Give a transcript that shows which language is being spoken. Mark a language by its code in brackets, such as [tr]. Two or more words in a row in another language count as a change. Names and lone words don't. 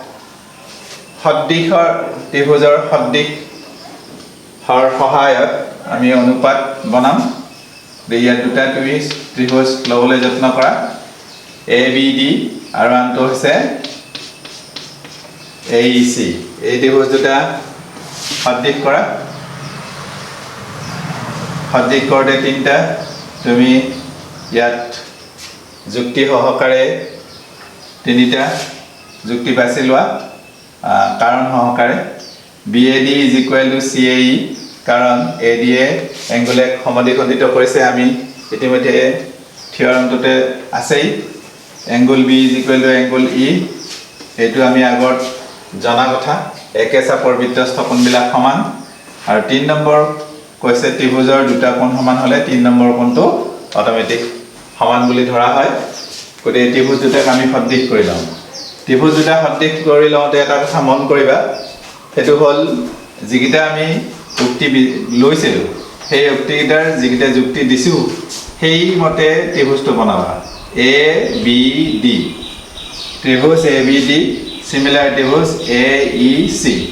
[as] সদৃশৰ ত্ৰিভুজৰ সদৃশৰ সহায়ত আমি অনুপাত বনাম ইয়াত দুটা ত্ৰিভুজ লবলৈ যত্ন কৰা ABD আৰু আনটো হৈছে AEC এই ত্ৰিভুজ দুটা সদৃশ কৰা সদৃশ কৰোঁতে তিনিটা তুমি ইয়াত যুক্তি সহকাৰে তিনিটা যুক্তি বাছি লোৱা কাৰণ সহকাৰে [en] BAD is equal to CAE [as] কাৰণ AD এ এংগুলাৰ সমদ্বিখণ্ডিত কৰিছে আমি ইতিমধ্যে থিওৰামটোতে আছেই এংগুল [en] B is equal to [as] এংগুল E এইটো আমি আগত জনা কথা একে চাপৰ বৃত্তস্থ কোণবিলাক সমান আৰু 3 নম্বৰ কৈছে ত্ৰিভুজৰ দুটা কোণ সমান হলে 3 নম্বৰ কোণটো অটোমেটিক সমান বুলি ধৰা হয় গতিকে ত্ৰিভুজ দুটাক আমি সদৃশ কৰি লওঁ ত্ৰিভুজ দুটা সদৃশ কৰি লওঁতে এটা কথা মন কৰিবা সেইটো হ'ল যিকিটা আমি উক্তি লৈছিলোঁ সেই উক্তিকেইটাৰ যিকিটা যুক্তি দিছোঁ সেই মতে ত্ৰিভুজটো বনাবা ABD ত্ৰিভুজ ABD সিমিলাৰ ত্ৰিভুজ AEC